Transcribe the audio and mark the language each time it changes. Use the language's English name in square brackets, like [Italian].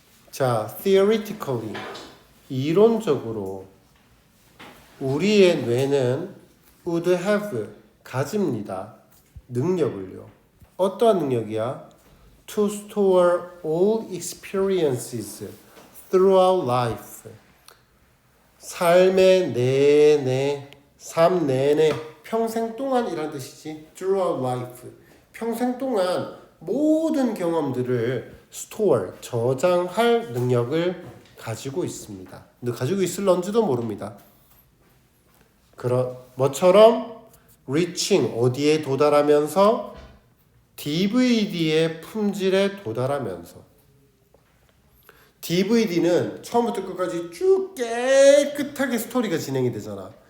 [Korean] 자, theoretically 이론적으로 우리의 뇌는 [English] would have [Korean] 가집니다. 능력을요. 어떠한 능력이야? [English] To store all experiences throughout life. [Korean] 삶의 내내, 삶 내내, 평생 동안이란 뜻이지. [English] Throughout life. [Korean] 평생 동안 모든 경험들을 store, 저장할 능력을 가지고 있습니다. 근데 가지고 있을런지도 모릅니다. 그런 뭐처럼 reaching 어디에 도달하면서 DVD의 품질에 도달하면서 DVD는 처음부터 끝까지 쭉 깨끗하게 스토리가 진행이 되잖아.